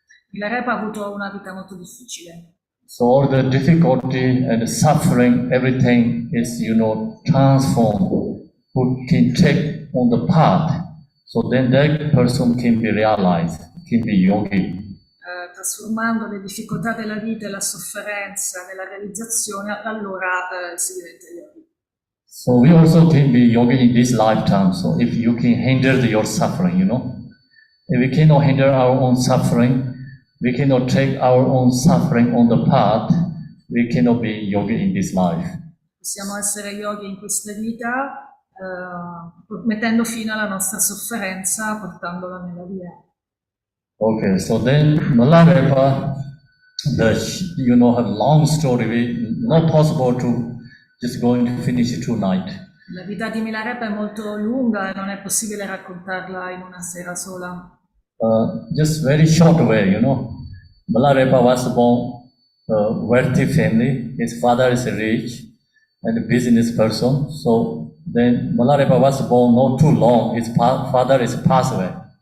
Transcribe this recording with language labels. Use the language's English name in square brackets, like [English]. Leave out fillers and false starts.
[Italian] Milarepa ha avuto una vita molto difficile. [English] So all the difficulty and suffering, everything is transformed. Who can take on the path? So then that person can be realized, can be yogi. [Italian] Trasformando le difficoltà della vita e la sofferenza nella realizzazione, allora si diventa yogi. [English] So we also can be yogi in this lifetime. So if you can hinder your suffering, if we cannot hinder our own suffering, we cannot take our own suffering on the path, we cannot be yogi in this life. [Italian] Possiamo essere yogi in questa vita mettendo fine alla nostra sofferenza, portandola nella via. [English] Okay, so then Milarepa, have long story. Not possible to just going to finish it tonight. [Italian] La vita di Milarepa è molto lunga e non è possibile raccontarla in una sera sola. [English] Just very short way, Milarepa was born wealthy family. His father is rich and a business person. So then Milarepa was born not too long. His father is passed away.